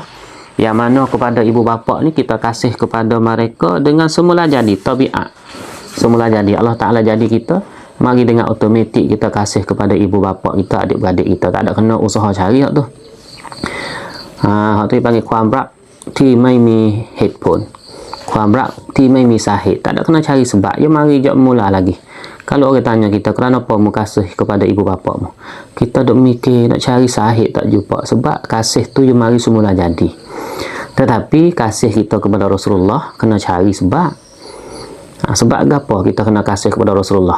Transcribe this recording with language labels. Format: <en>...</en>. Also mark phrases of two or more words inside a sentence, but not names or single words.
<ms>Yang mana kepada ibu bapa ni kita kasih kepada mereka dengan semula jadi tabiat. Semula jadi Allah Ta'ala jadi kita, mari dengan automatik kita kasih kepada ibu bapa kita, adik-beradik kita. Tak ada kena usaha cari hak tu. Hak tu dipanggil</ms> <th>ความรักที่ไม่มีเหตุผล ความรักที่ไม่มีสาเหตุ.</th> <ms>Tak ada kena cari sebab. Ya mari jap mula lagi. Kalau orang tanya kita, kenapa mu kasih kepada ibu bapa mu? Kita duk mikir nak cari sahih tak jumpa. Sebab kasih tu yang mari semula jadi. Tetapi kasih kita kepada Rasulullah kena cari sebab. Sebab apa kita kena kasih kepada Rasulullah?</ms>